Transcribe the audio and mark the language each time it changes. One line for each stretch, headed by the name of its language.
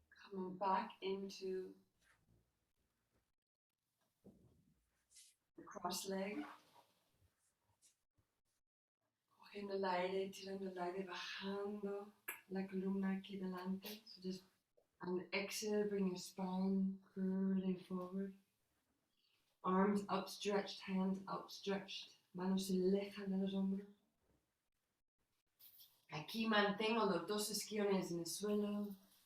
English: Coming back into the cross leg.
Spanish: Cogiendo el aire, tirando el aire, bajando la columna aquí delante.
English: So just on the exhale, bring your spine curling forward. Arms outstretched, hands outstretched.
Spanish: Manos se alejan de los hombros. Aquí mantengo los dos isquiones en el suelo.